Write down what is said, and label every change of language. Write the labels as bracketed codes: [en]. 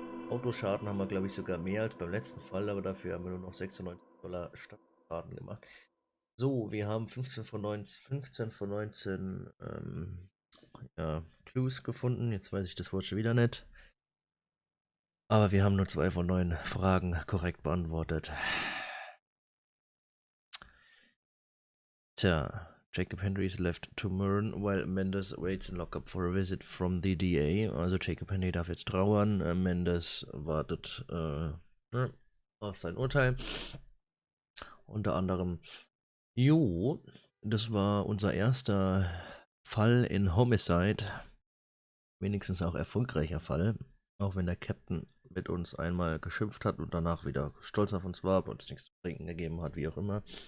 [de] Autoschaden haben wir, glaube ich, sogar mehr als beim letzten Fall, aber dafür haben wir nur noch $96 Stadtschaden gemacht. So, wir haben 15 von 19 ja, Clues gefunden. Jetzt weiß ich das Wort schon wieder nicht. Aber wir haben nur 2 von 9 Fragen korrekt beantwortet. [en] Tja, Jacob Henry is left to mourn while Mendes waits in lockup for a visit from the DA. [de] Also Jacob Henry darf jetzt trauern. Mendes wartet auf sein Urteil. Unter anderem. Jo, das war unser erster Fall in Homicide. Wenigstens auch erfolgreicher Fall. Auch wenn der Captain mit uns einmal geschimpft hat und danach wieder stolz auf uns war, aber uns nichts zu trinken gegeben hat, wie auch immer.